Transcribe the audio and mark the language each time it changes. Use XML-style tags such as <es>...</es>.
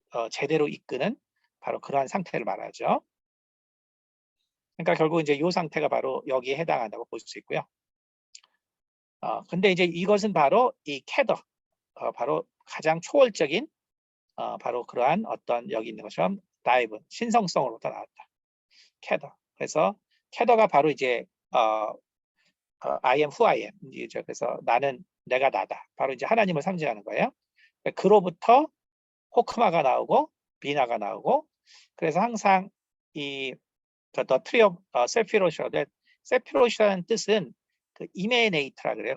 <ko>제대로 이끄는 바로 그러한 상태를 말하죠. 그러니까 결국 이제 이 상태가 바로 여기에 해당한다고 볼 수 있고요. 근데 이제 이것은 바로 이 캐더, 바로 가장 초월적인 바로 그러한 어떤 여기 있는 것처럼 다이브, 신성성으로부터 나왔다. 캐더. 그래서 캐더가 바로 이제</ko> <en>I am who I am.</en> <ko>이제 그래서 나는 내가 나다. 바로 이제 하나님을 상징하는 거예요. 그로부터 호크마가 나오고 비나가 나오고, 그래서 항상 이 The Tree of Sephirot인데, 세피롯이라는 뜻은 그 이메네이트라 그래요.</ko>